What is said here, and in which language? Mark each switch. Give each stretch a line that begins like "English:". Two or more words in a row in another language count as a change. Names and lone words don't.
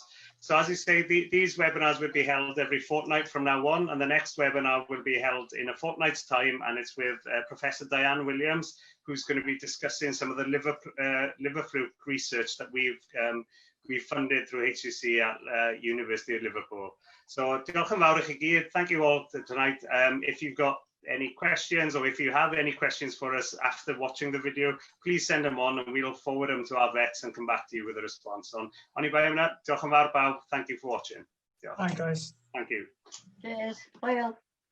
English: So as you say, these webinars will be held every fortnight from now on, and the next webinar will be held in a fortnight's time, and it's with Professor Diane Williams, who's going to be discussing some of the liver fluke research that we've funded through HCC at University of Liverpool.
Welsh: So diolch yn fawr I chi gyd.
English: Thank you all tonight. If you've got any questions, or if you have any questions for us after watching the video, please send them on, and we'll forward them to our vets and come back to you with a response.
Welsh: Oni bai hwnna, diolch yn fawr bawb.
English: Thank you for watching. Hi guys. Thank you. Cheers. Bye all.